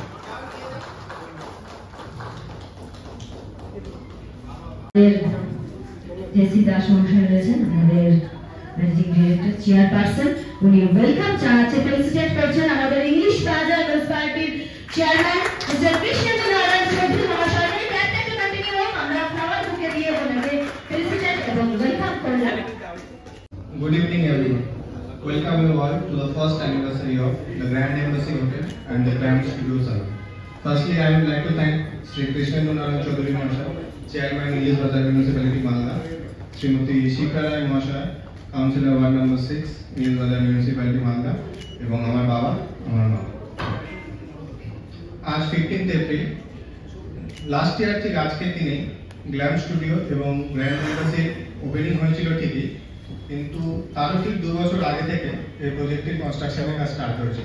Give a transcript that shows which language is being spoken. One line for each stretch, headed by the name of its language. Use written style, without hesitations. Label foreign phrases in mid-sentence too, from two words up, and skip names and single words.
Bangla: জেসি দাস মহাশয় রয়েছেন, আমাদের
English: managing director,
Bangla: চেয়ারপারসন। উনি ওয়েলকাম জানাচ্ছেন, ফেলিসিটেট করছেন আমাদের ইংলিশ বাজার মিউনিসিপ্যালিটির চেয়ারম্যান মিস্টার কৃষ্ণেন্দ্র নারায়ণ চৌধুরী মহাশয়। আমরা খাবার ঢুকে দিয়ে ওনাকে ফেলিসিটেট এবং ওয়েলকাম করলাম।
English: Good evening everyone. Welcome you all to the first anniversary of the Grand Embassy Hotel and the Grand Studio Salon. Firstly, I would like to thank Sri Krishna Gunaran Chaudhary Mahasaya, Chairman Ilis Bazar Municipality Malda, Srimati Shikha Rai Mahasaya, Councillor Ward Number 6, Ilis Bazar Municipality Malda,
Bangla: এবং আমার বাবা, আমার মা। আজ 15th এপ্রিল
English: last year
Bangla: ঠিক আজকের দিনে গ্ল্যাম স্টুডিও এবং গ্র্যান্ড এম্বাসির ওপেনিং হয়েছিল ঠিকই, কিন্তু তারও ঠিক 2 বছর আগে থেকে এই প্রজেক্টের কনস্ট্রাকশনের কাজ স্টার্ট হয়েছিল।